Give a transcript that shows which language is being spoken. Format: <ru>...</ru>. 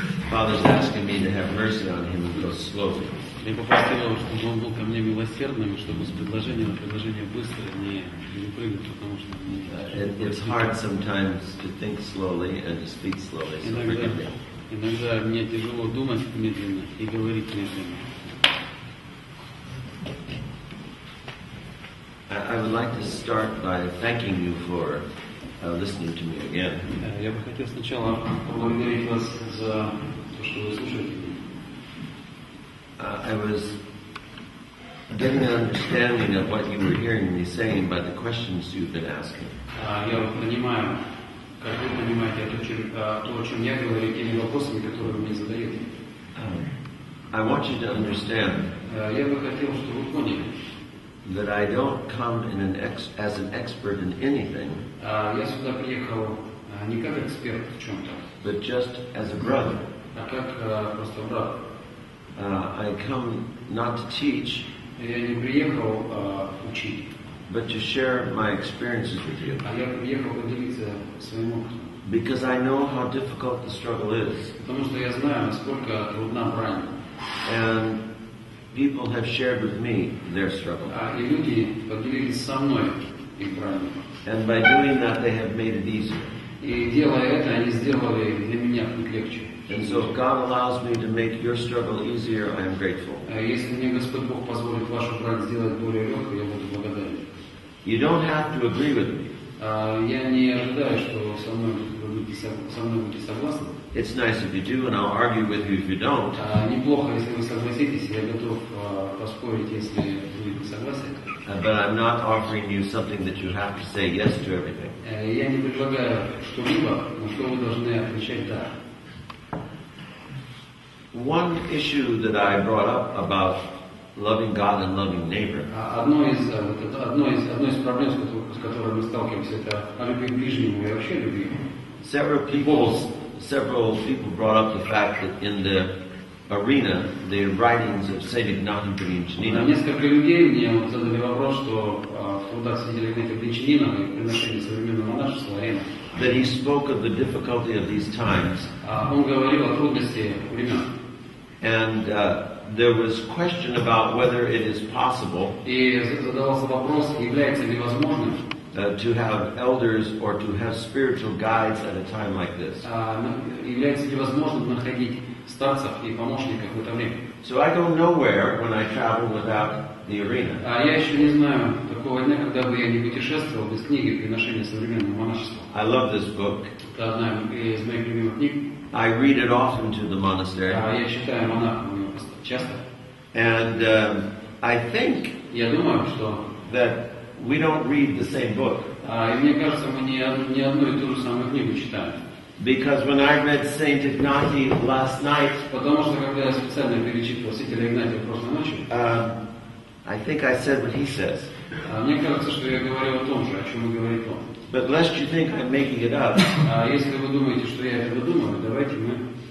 <en>Father's asking me to have mercy on him and go slowly.</en> <ru>Я попросил его, чтобы он был ко мне милосердным, чтобы с предложения на предложение быстро не прыгать, потому что</ru> <en>It's hard sometimes to think slowly and to speak slowly, so forgive me.</en> <ru>Иногда мне тяжело думать медленно и говорить медленно.</ru> <en>I would like to start by thanking you for listening to me again.</en> <ru>Я бы хотел сначала поблагодарить вас за то, что вы слушаете меня.</ru> <en>I was getting an understanding of what you were hearing me saying by the questions you've been asking.</en> <ru>Я понимаю, как вы понимаете, то, о чем я говорю, теми вопросами, которые вы мне задаете.</ru> <en>I want you to understand</en> <ru>Я бы хотел, чтобы вы поняли,</ru> <en>that I don't come as an expert in anything,</en> <ru>я сюда приехал не как эксперт в чем-то,</ru> <en>but just as a brother.</en> <ru>а как просто брат.</ru> <en>I come not to teach,</en> <ru>Я не приехал учить,</ru> <en>but to share my experiences with you.</en> <ru>а я приехал поделиться своим опытом.</ru> <en>Because I know how difficult the struggle is.</en> <ru>Потому что я знаю, насколько трудна брань.</ru> <en>And people have shared with me their struggle.</en> <ru>И люди поделились со мной их бранью.</ru> <en>And by doing that, they have made it easier.</en> <ru>И делая это, они сделали для меня путь легче.</ru> <en>And so if God allows me to make your struggle easier, I am grateful.</en> <ru>Если мне Господь Бог позволит вашу брань сделать более легкой, я буду благодарен.</ru> <en>You don't have to agree with me.</en> <ru>Я не ожидаю, что со мной будете согласны.</ru> <en>It's nice if you do, and I'll argue with you if you don't.</en> <ru>Неплохо, если вы согласитесь, я готов поспорить, если вы не согласны.</ru> <en>But I'm not offering you something that you have to say yes to everything.</en> <ru>Я не предлагаю что-либо, на что вы должны отвечать «да».</ru> <en>One issue that I brought up about loving God and loving neighbor.</en> <ru>Одной из проблем, с которой мы сталкиваемся, это о любви к ближнему и вообще любви.</ru> <en>Several people brought up the fact that in the arena, the writings of Saint Ignatius Bryanchinin.</en> <ru>Несколько людей мне задали вопрос, что в трудах святителя Игнатия Брянчанина и приношении современного монашества арена.</ru> <en>That he spoke of the difficulty of these times.</en> <ru>Он говорил о трудности времен.</ru> <en>And there was question about whether it is possible</en> <ru>И задавался вопрос, является ли возможным</ru> <en>to have elders or to have spiritual guides at a time like this.</en> <ru>Является ли возможным находить старцев и помощников в это время?</ru> <en>So I go nowhere when I travel without the arena.</en> <ru>Я еще не знаю такого дня, когда бы я не путешествовал без книги «Приношение современного монашества».</ru> <en>I love this book.</en> <ru>Это одна из моих любимых книг.</ru> <en>I read it often to the monastery.</en> <ru>Я читаю монахов часто.</ru> <en>And I think</en> <ru>Я думаю, что</ru> <en>that we don't read the same book.</en> <ru>и мне кажется, мы не одну и ту же самую книгу читаем.</ru> <en>Because when I read Saint Ignatius last night,</en> <ru>Потому что когда я специально перечитывал святителя Игнатия прошлой ночью,</ru> <en>I think I said what he says.</en> <ru>мне кажется, что я говорил о том же, о чем и говорит он.</ru> <en>But lest you think I'm making it up,</en> <ru>Если вы думаете, что я это выдумываю, давайте мы...</ru>